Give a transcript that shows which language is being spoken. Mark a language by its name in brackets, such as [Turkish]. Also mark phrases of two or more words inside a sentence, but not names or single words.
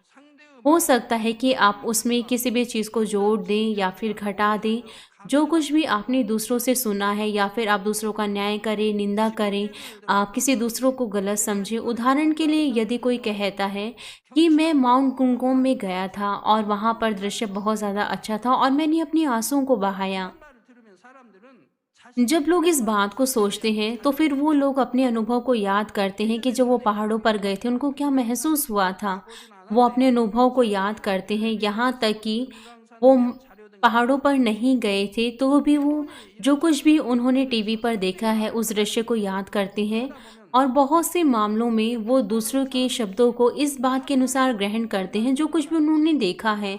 [Hindi] हो सकता है कि आप उसमें किसी भी चीज़ को जोड़ दें या फिर घटा दें, जो कुछ भी आपने दूसरों से सुना है, या फिर आप दूसरों का न्याय करें, निंदा करें, आप किसी दूसरों को गलत समझें। उदाहरण के लिए, यदि कोई कहता है कि मैं माउंट कुंगोम में गया था और वहाँ पर दृश्य बहुत ज़्यादा अच्छा था और मैंने अपने आंसुओं को बहाया। [Korean] 말을 들으면 사람들은 [Hindi] जब लोग इस बात को सोचते हैं तो फिर वो लोग अपने अनुभव को याद करते हैं कि जब वो पहाड़ों पर गए थे उनको क्या महसूस हुआ था। वो अपने अनुभव को याद करते हैं, यहाँ तक कि वो पहाड़ों पर नहीं गए थे तो भी वो जो कुछ भी उन्होंने टीवी पर देखा है उस दृश्य को याद करते हैं, और बहुत से मामलों में वो दूसरों के शब्दों को इस बात के अनुसार ग्रहण करते हैं जो कुछ भी उन्होंने देखा है।